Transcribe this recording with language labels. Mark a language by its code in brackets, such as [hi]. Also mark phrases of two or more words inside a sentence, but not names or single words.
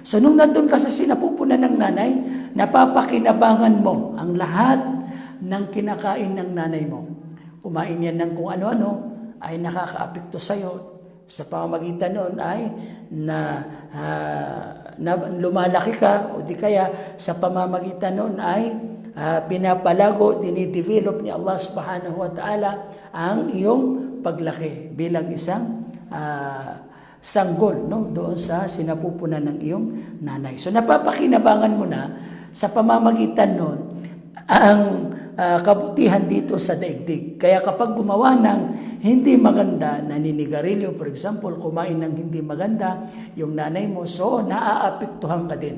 [tl] So nung nandun ka sa sinapupunan ng nanay, napapakinabangan mo ang lahat ng kinakain ng nanay mo. Kumain yan ng kung ano-ano ay nakakaapekto sa'yo. Sa pamamagitan noon ay na lumalaki ka, o di kaya sa pamamagitan noon ay pinapalago, dinidevelop ni [ar] الله سبحانه وتعالى [tl] ang iyong paglaki bilang isang sanggol, no, doon sa sinapupunan ng iyong nanay. So napapakinabangan mo na sa pamamagitan noon ang kabutihan dito sa daigdig. Kaya kapag gumawa ng hindi maganda, naninigarilyo, [en] for example, [tl] kumain ng hindi maganda, yung nanay mo, so naaapektuhan ka din.